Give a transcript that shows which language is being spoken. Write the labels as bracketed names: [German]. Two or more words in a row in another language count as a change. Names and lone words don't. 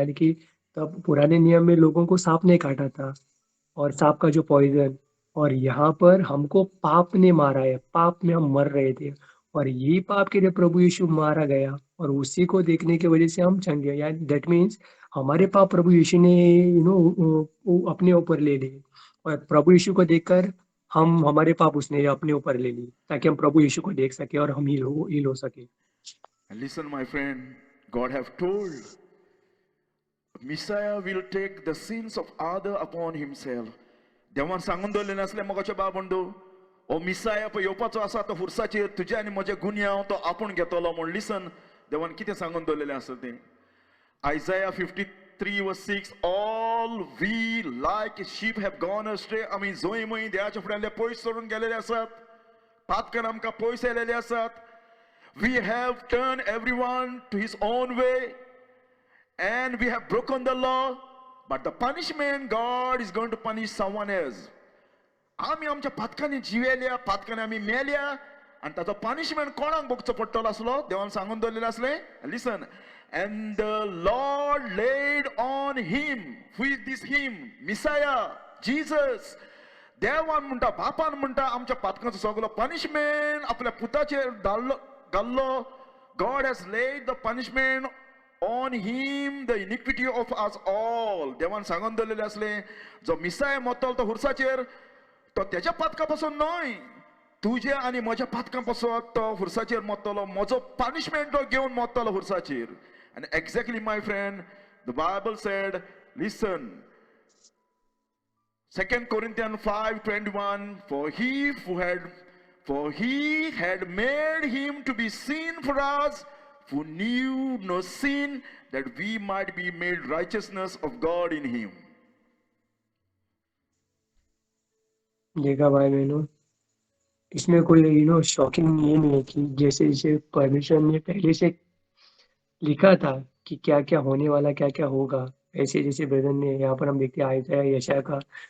[Hindi] यानी कि तब पुराने नियम में लोगों को सांप ने काटा था और सांप का जो पॉइजन, और यहाँ पर हमको पाप ने मारा है, पाप में हम मर रहे थे और यही पाप के लिए प्रभु यीशु मारा गया और उसी को देखने की वजह से हम चंगे. यानी [English] that means [Hindi] हमारे पाप प्रभु यीशु ने अपने ऊपर ले लिए और प्रभु यीशु को देखकर हमारे पाप उसने अपने ऊपर ले लिए ताकि हम प्रभु यीशु को देख सके और हम हील हो सके. [English] And listen, my friend, God have told Messiah will take the sins of other upon himself. [Konkani] देवान सांगून दवरलेलें आसलें मगोच्या बाबंडो, ओ मिसाया पळय येवपाचो आसा तो खुर्साचेर, तुजे आनी म्हजे गुन्यांव तो आपूण घेतलो म्हूण. लिसन, देवान कितें सांगून दवरलेलें आसा तें. [English] Isaiah 53:6, all we like sheep have gone astray. [Konkani] आमी जोय मय देवाच्या फुड्यान पयस सोडून गेलेले आसात, पातकान आमकां पयस येयलेले आसात. [English] We have turned everyone to his own way and we have broken the law, but the punishment God is going to punish someone else. [Konkani] आमी आमच्या पातकांनी जिवेल्या, पातकांनी आमी मेल्या आणि ताचो पनिशमेंट कोणाक भोगचो पडटलो आसलो देवान सांगून दवरलेलें आसलें. [English] लिसन, and the Lord laid on him. Who is this him? Messiah, Jesus. [Konkani] देवान म्हणटा, बापान म्हणटा, आमच्या पातकांचो सगळो पनिशमेंट आपल्या पुताचेर घाल्लो. [English] God has laid the punishment on him the iniquity of us all. [Konkani] देवान सांगून दवरलेले असले जो मिसाय मोतलो तो हुर्साचेर तो त्याच्या पातका पासून न्हय तुझे आनी म्हज्या पातका पासून तो हुर्साचेर मोतलो म्हजो पनिशमेंट तो घेवन मोतलो हुर्साचेर. [English] And exactly, my friend, the Bible said, listen, 2 Corinthians 5:21, for he had made him to be sin for us who knew no sin, that we might be made righteousness of God in him. [Hindi] देखा भाई बहनों, इसमें कोई शॉकिंग ये नहीं है कि जैसे जैसे परमेश्वर ने पहले से लिखा था कि क्या क्या होने वाला, क्या क्या होगा, ऐसे जैसे ब्रदर ने यहाँ पर हम देखते हैं आयत यशायाह का